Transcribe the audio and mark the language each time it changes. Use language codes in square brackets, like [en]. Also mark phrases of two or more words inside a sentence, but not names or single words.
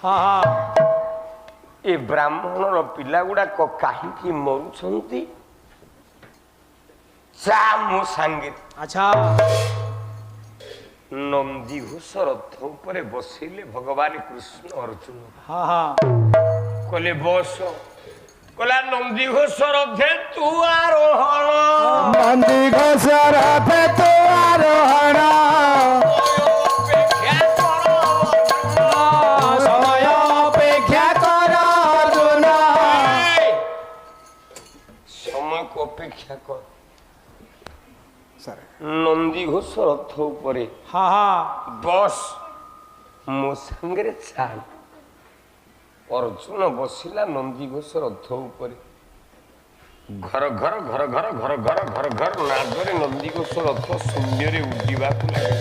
[or] ଏ ବ୍ରାହ୍ମଣର ପିଲା ଗୁଡାକ କାହିଁକି ମରୁଛନ୍ତି, ଚା ମୋ ସାଙ୍ଗେ। ଆଚ୍ଛା ନନ୍ଦୀ ଘୋଷ ରଥ ଉପରେ ବସିଲେ ଭଗବାନ କୃଷ୍ଣ ଅର୍ଜୁନ [hi] हाँ हाँ [or] କହିଲେ ବସ କହିଲା ନନ୍ଦୀ ଘୋଷ ରଥେ ତୁ ଆରୋହଣ [hi] नंदी घोष रथ तू आरोहण [or] ଅପେକ୍ଷା କର [hi] समय अपेक्षा कर अर्जुन [or] সময়କୁ ଅପେକ୍ଷା କର ନନ୍ଦୀ ଘୋଷ ରଥ ଉପରେ [hi] हाँ हाँ [or] ବସ ମୋ ସାଙ୍ଗରେ ଚାଲ ଅର୍ଜୁନ ବସିଲା ନନ୍ଦୀ ଘୋଷ ରଥ ଉପରେ ଘର ଘର ଘର ଘର ଘର ଘର ଘର ଘର ନାଦରେ ନନ୍ଦୀ ଘୋଷ ରଥ ଶୂନ୍ୟରେ ଉଡ଼ିବାକୁ ଲାଗେ